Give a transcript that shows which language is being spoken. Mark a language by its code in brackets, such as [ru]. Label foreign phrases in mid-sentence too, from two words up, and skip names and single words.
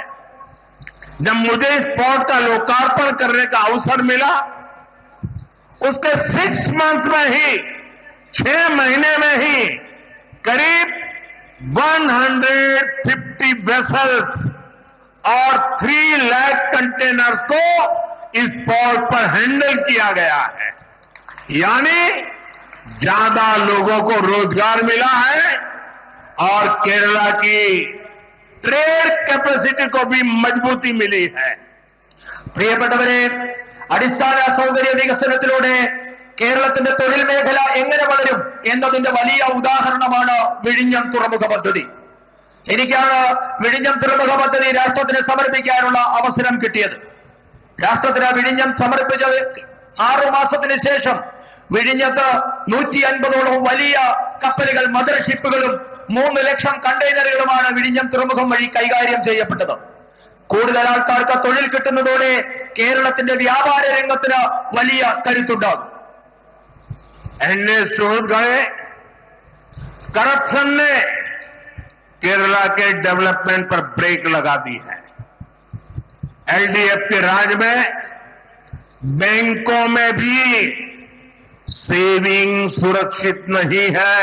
[hi] जब मुझे इस पोर्ट का लोकार्पण करने का अवसर मिला, उसके 6 मंथ्स में ही, 6 महीने में ही करीब 150 वेसल्स और 3 लाख कंटेनर्स को इस पोर्ट पर हैंडल किया गया है। यानी ज्यादा लोगों को रोजगार मिला है और केरला की [en] trade capacity [hi] भी മജബൂതി मिली है। [ml] പ്രിയപ്പെട്ടവരെ, അടിസ്ഥാന സൗകര്യ വികസനത്തിലൂടെ കേരളത്തിന്റെ തൊഴിൽ മേഖല എങ്ങനെ വളരും എന്നതിന്റെ വലിയ ഉദാഹരണമാണ് വിഴിഞ്ഞം തുറമുഖ പദ്ധതി. എനിക്കാണ് വിഴിഞ്ഞം തുറമുഖ പദ്ധതി രാഷ്ട്രത്തിന് സമർപ്പിക്കാനുള്ള അവസരം കിട്ടിയത്. രാഷ്ട്രത്തിന് വിഴിഞ്ഞം സമർപ്പിച്ച 6 മാസത്തിന് ശേഷം വിഴിഞ്ഞത്ത് 150ഓളം വലിയ കപ്പലുകൾ, മദർഷിപ്പുകളും 3 ലക്ഷം കണ്ടെയ്നറുകളുമാണ് വിഴിഞ്ഞം തുറമുഖം വഴി കൈകാര്യം ചെയ്യപ്പെട്ടത്. കൂടുതൽ ആൾക്കാർക്ക് തൊഴിൽ കിട്ടുന്നതോടെ കേരളത്തിന്റെ വ്യാപാര രംഗത്തിന് വലിയ കരുത്തുണ്ടാകും. [hi] करप्शन ने केरला के डेवलपमेंट पर ब्रेक लगा दी है। एलडीएफ के राज में बैंकों में भी सेविंग सुरक्षित नहीं है।